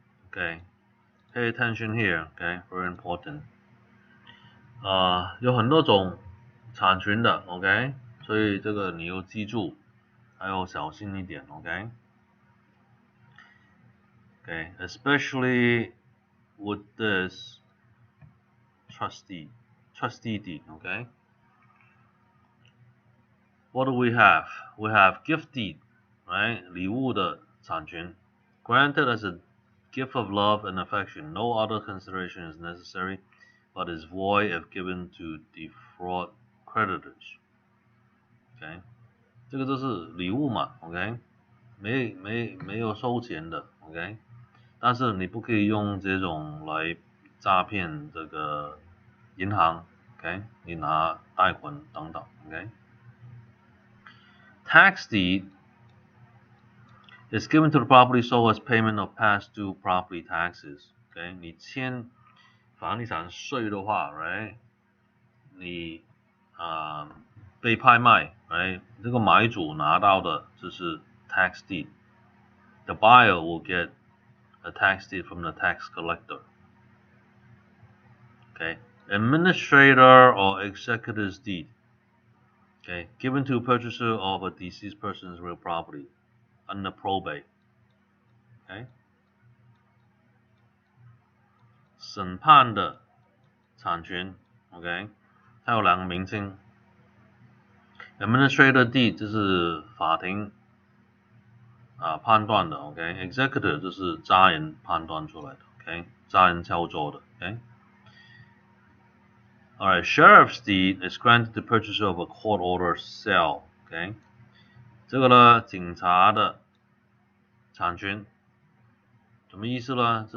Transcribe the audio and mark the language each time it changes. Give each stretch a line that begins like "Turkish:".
English: Okay, pay attention here. Okay, very important.
Chinese: 有很多种产权的 ，OK， 所以这个你要记住，还要小心一点 ，OK。
English: Okay, especially with this trustee deed, okay. What do we have? We have gift deed, right?
Chinese: 礼物的产权
English: granted as a gift of love and affection. No other consideration is necessary, but is void if given to defraud creditors.
Chinese: OK， 这个就是礼物嘛 ，OK， 没有收钱的 ，OK， 但是你不可以用这种来诈骗这个银行 ，OK， 你拿贷款等等 ，OK。
English: Tax deed is given to the property sold as payment of past due property taxes.
Chinese: OK， 你欠房地产税的话 ，right？你被拍卖 ，right？这个买主拿到的就是 tax deed。
English: The buyer will get a tax deed from the tax collector. Okay, administrator or executor's deed. Okay, given to purchaser of a deceased person's real property under probate. Okay.
Chinese: 审判的产权 ，OK， 它有两个名称 ，administrator deed 就是法庭判断的 ，OK，executor 就是家人判断出来的 ，OK， 家人操作的 ，OK。
English: Alright, sheriff's deed is granted to purchaser of a court order sale,
Chinese: OK， 这个呢，警察的产权，什么意思呢？